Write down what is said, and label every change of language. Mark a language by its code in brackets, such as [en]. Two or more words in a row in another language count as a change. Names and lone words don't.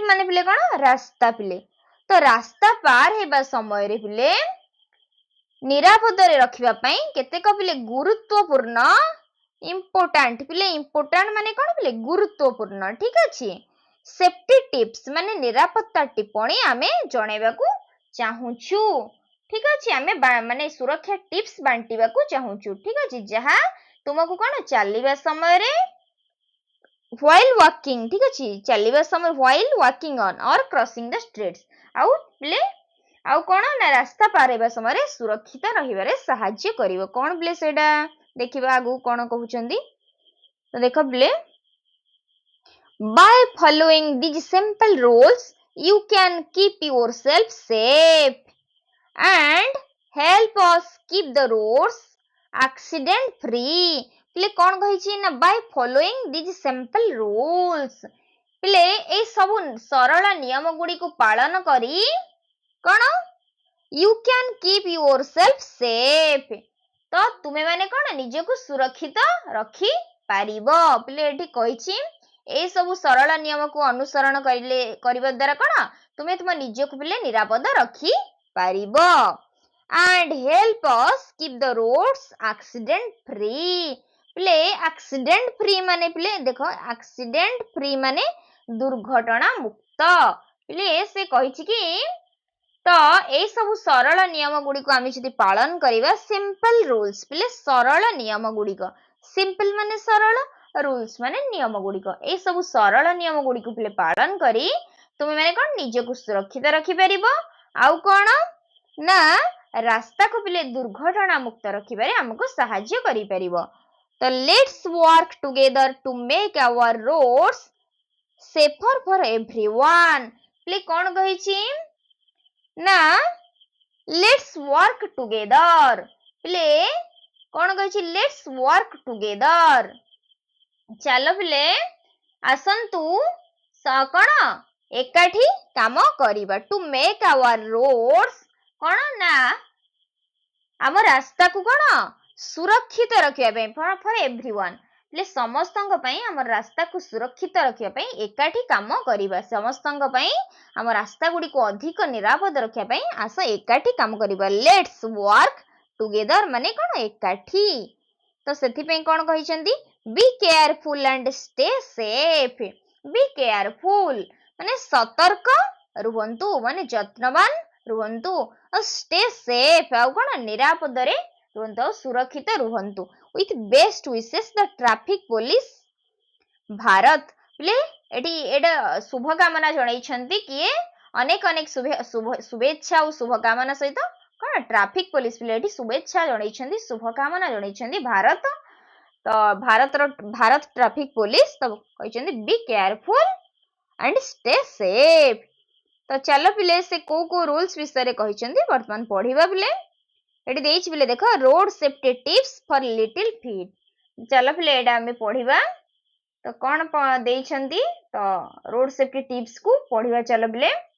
[or] ମାନେ ପିଲେ କଣ ରାସ୍ତା ପିଲେ ତ ରାସ୍ତା ପାର ହେବା ସମୟରେ ପିଲେ ନିରାପଦରେ ରଖିବା ପାଇଁ କେତେକ ପିଲେ ଗୁରୁତ୍ୱପୂର୍ଣ୍ଣ ଇମ୍ପୋର୍ଟାଣ୍ଟ ପିଲେ ଇମ୍ପୋର୍ଟାଣ୍ଟ ମାନେ କଣ ପିଲେ ଗୁରୁତ୍ୱପୂର୍ଣ୍ଣ ଠିକ ଅଛି [en] safety tips [or] ମାନେ ନିରାପତ୍ତା ଟିପ୍ପଣୀ ଆମେ ଜଣାଇବାକୁ ଚାହୁଁଛୁ ଠିକ ଅଛି ଆମେ ମାନେ ସୁରକ୍ଷା ଟିପ୍ସ ବାଣ୍ଟିବାକୁ ଚାହୁଁଛୁ ଠିକ ଅଛି ଯାହା ତୁମକୁ କଣ ଚାଲିବା ସମୟରେ [en] while walking [or] ଠିକ ଅଛି ଚାଲିବା ସମୟ [en] while walking on or crossing the streets [or] ଆଉ ପିଲେ ଆଉ କଣ ନା ରାସ୍ତା ପାର ହେବା ସମୟରେ ସୁରକ୍ଷିତ ରହିବାରେ ସାହାଯ୍ୟ କରିବ କଣ ପିଲେ ସେଇଟା ଦେଖିବା ଆଗକୁ କଣ କହୁଛନ୍ତି ତ ଦେଖ ପିଲେ [en] by following these simple rules you can keep yourself safe and help us keep the roads accident free [or] ପିଲେ କଣ କହିଛି ନା [en] by following these simple rules [or] ପିଲେ ଏଇ ସବୁ ସରଳ ନିୟମ ଗୁଡ଼ିକୁ ପାଳନ କରି କଣ [en] you can keep yourself safe [or] ତ ତୁମେ ମାନେ କଣ ନିଜକୁ ସୁରକ୍ଷିତ ରଖି ପାରିବ ପିଲେ ଏଠି କହିଛି ଏଇ ସବୁ ସରଳ ନିୟମକୁ ଅନୁସରଣ କରିବା ଦ୍ୱାରା କଣ ତୁମେ ତୁମ ନିଜକୁ ପିଲେ ନିରାପଦ ରଖି ପାରିବ [en] and help us keep the roads accident free [or] ପିଲେ [en] accident free [or] ମାନେ ପିଲେ ଦେଖ [en] accident free [or] ମାନେ ଦୁର୍ଘଟଣା ମୁକ୍ତ ପିଲେ ସେ କହିଛି କି ତ ଏଇ ସବୁ ସରଳ ନିୟମ ଗୁଡ଼ିକୁ ଆମେ ଯଦି ପାଳନ କରିବା [en] simple rules [or] ପିଲେ ସରଳ ନିୟମ ଗୁଡ଼ିକ simple ମାନେ ସରଳ rules ମାନେ ନିୟମ ଗୁଡ଼ିକ ଏଇ ସବୁ ସରଳ ନିୟମ ଗୁଡ଼ିକୁ ପିଲେ ପାଳନ କରି ତୁମେ ମାନେ କଣ ନିଜକୁ ସୁରକ୍ଷିତ ରଖିପାରିବ ଆଉ କଣ ନା ରାସ୍ତାକୁ ପିଲେ ଦୁର୍ଘଟଣା ମୁକ୍ତ ରଖିବାରେ ଆମକୁ ସାହାଯ୍ୟ କରିପାରିବ ତ [en] let's work together to make our roads safer for everyone [or] ପିଲେ କଣ କହିଛି ନା [en] let's work together [or] ପିଲେ କଣ କହିଛି [en] let's work together [or] ଚାଲ ପିଲେ ଆସନ୍ତୁ କଣ ଏକାଠି କାମ କରିବା [en] to make our roads [or] କଣ ନା ଆମ ରାସ୍ତାକୁ କଣ ସୁରକ୍ଷିତ ରଖିବା ପାଇଁ [en] for everyone [or] ପିଲେ ସମସ୍ତଙ୍କ ପାଇଁ ଆମ ରାସ୍ତାକୁ ସୁରକ୍ଷିତ ରଖିବା ପାଇଁ ଏକାଠି କାମ କରିବା ସମସ୍ତଙ୍କ ପାଇଁ ଆମ ରାସ୍ତା ଗୁଡ଼ିକୁ ଅଧିକ ନିରାପଦ ରଖିବା ପାଇଁ ଆସ ଏକାଠି କାମ କରିବା [en] let's work together [or] ମାନେ କଣ ଏକାଠି ତ ସେଥିପାଇଁ କଣ କହିଛନ୍ତି [en] be careful and stay safe be careful [or] ମାନେ ସତର୍କ ରୁହନ୍ତୁ ମାନେ ଯତ୍ନବାନ ରୁହନ୍ତୁ ଆଉ [en] stay safe [or] ଆଉ କଣ ନିରାପଦରେ ରୁହନ୍ତୁ ଆଉ ସୁରକ୍ଷିତ ରୁହନ୍ତୁ [en] with best wishes the traffic police [or] ଭାରତ ପିଲେ ଏଟା ଶୁଭକାମନା ଜଣାଇଛନ୍ତି କିଏ ଅନେକ ଶୁଭେଚ୍ଛା ଆଉ ଶୁଭକାମନା ସହିତ କଣ [en] traffic police [or] ପିଲେ ଏଠି ଶୁଭେଚ୍ଛା ଜଣାଇଛନ୍ତି ଶୁଭକାମନା ଜଣାଇଛନ୍ତି ଭାରତ ତ ଭାରତ [en] traffic police [or] ତ କହିଛନ୍ତି [en] be careful and stay safe [or] ତ ଚାଲ ପିଲେ ସେ କୋଉ ରୁଲ୍ସ ବିଷୟରେ କହିଛନ୍ତି ବର୍ତ୍ତମାନ ପଢିବା ପିଲେ ଏଠି ଦେଇଛି ପିଲେ ଦେଖ [en] road safety tips for little feet [or] ଚାଲ ପିଲେ ଏଇଟା ଆମେ ପଢିବା ତ କଣ ଦେଇଛନ୍ତି ତ [en] road safety tips [or] କୁ ପଢିବା ଚାଲ ପିଲେ